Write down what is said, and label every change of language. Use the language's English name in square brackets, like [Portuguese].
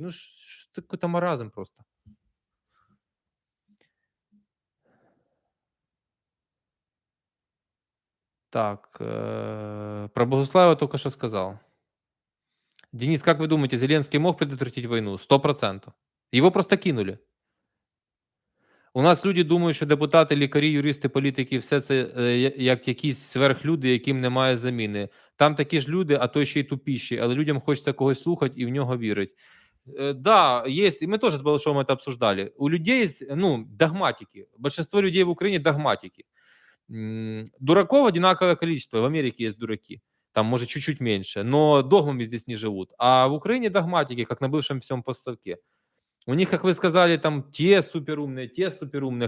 [Russian] Ну, какой-то маразм просто. Так, про Богуслаева только что сказал. Денис, как вы думаете, Зеленский мог предотвратить войну? 100%. Его просто кинули. [Ukrainian] У нас люди думають, що депутати, лікарі, юристи, політики — все це як якісь сверхлюди, яким немає заміни. Там такі ж люди, а то ще й тупіші, але людям хочеться когось слухати і в нього вірить. [Russian] Да, есть, и мы тоже с Балашовым это обсуждали. У людей есть, ну, догматики. Большинство людей в Украине догматики. Дураков одинаковое количество. В Америке есть дураки. Там, может, чуть-чуть меньше. Но догмами здесь не живут. А в Украине догматики, как на бывшем всем постсовке. У них, как вы сказали, там те суперумные, те суперумные.